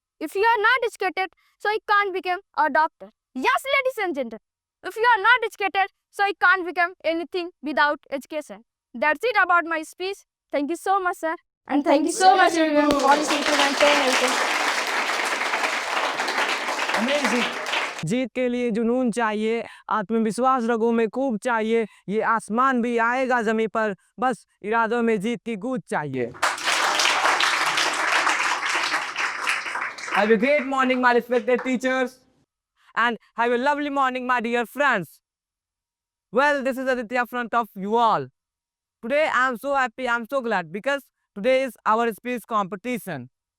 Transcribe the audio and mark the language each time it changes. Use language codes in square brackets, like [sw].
[en] If you are not educated, so you can't become a doctor. Yes, ladies and gentlemen, if you are not educated, so you can't become anything without education. That's it about my speech. Thank you so much, sir. And thank you so much, everyone, for listening to my everything. [hi] जीत के लिए जुनून चाहिए, आत्मविश्वास रगों में खूब चाहिए, ये आसमान भी आएगा जमीन पर, बस इरादों में जीत की गूंज चाहिए. [en] Have a great morning, my respected teachers, and have a lovely morning, my dear friends. Well, this is Aditya in front of you all. Today I am so happy, I am so glad because today is our speech competition.